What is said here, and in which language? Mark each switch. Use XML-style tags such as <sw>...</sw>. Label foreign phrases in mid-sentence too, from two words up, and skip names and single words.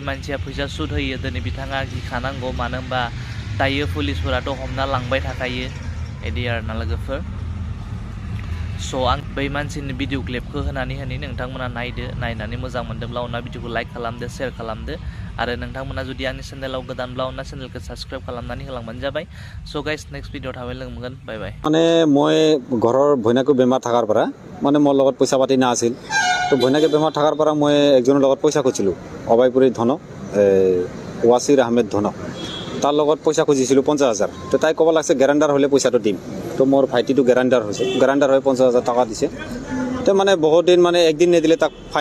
<brx>मानसिया फैसा सुद होयो दिनै बिथाङा गिखानांगौ मानो होनबा दायो पुलिसफोराथ' हमना लांबाय थाखायो बिदि आरोना लोगोफोर स' आं बै मानसिनि भिडिअ क्लिपखौ होनानै नोंथांमोना नायदो नायनानै मोजां मोनदोंब्ला अनना भिडिअखौ लाइक खालामदो शेयार खालामदो आरो नोंथांमोना जुदि आंनि चेनेलाव गोदानब्ला अनना चेनेलखौ साबस्क्राइब खालामनानै होलांबानो जाबाय स' गाइस</brx> <en>next video</en> <brx>थाबाय लोगो मोनगोन</brx> <en>bye bye</en> <as>মানে মই ঘৰৰ ভৈনাকো বেমাৰ থাকাৰ পৰা মানে মোৰ লগত পইচা পাতি নাছিল তো ভৈনাকে বেমাৰ থাকাৰ পৰা মই একজনৰ লগত পইচা খুজিছিলোঁ অবাইপুৰী ধন ৱাছিৰ আহমেদ ধন তাৰ লগত পইচা খুজিছিলোঁ 50,000 তো তাই ক'ব লাগছে গেৰাণ্টাৰ হ'লে পইচাটো দিম তো মোৰ ভাইটিটো গেৰাণ্টাৰ হৈ 50,000 টকা দিছে তো মানে বহুত দিন মানে একদিন নিদিলে তাক ফাইন</as>